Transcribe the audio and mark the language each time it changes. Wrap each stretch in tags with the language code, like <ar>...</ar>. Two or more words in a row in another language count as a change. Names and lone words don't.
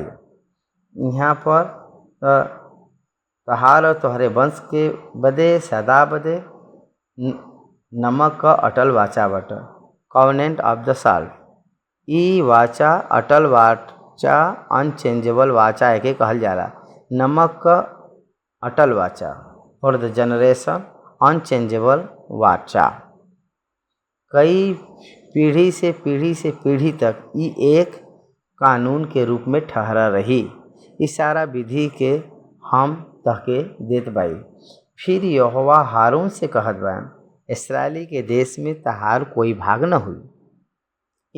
<bho>यहाँ पर तहार और तोहरे वंश के बदे सदा बदे नमक का अटल वाचा बाटे,</bho> <en>covenant of the salt.</en> <bho>ई वाचा अटल वाचा अनचेंजेबल वाचा है के कहल जाला। नमक का अटल वाचा</bho> <en>for the generation unchangeable</en> <bho>वाचा। कई पीढ़ी से पीढ़ी तक ई एक कानून के रूप में ठहरा रही। इस सारा विधि के हम तहके देत बाई। फिर यहोवा हारून से कहत बा, इसराइली के देश में तहार कोई भाग न हुई।</bho>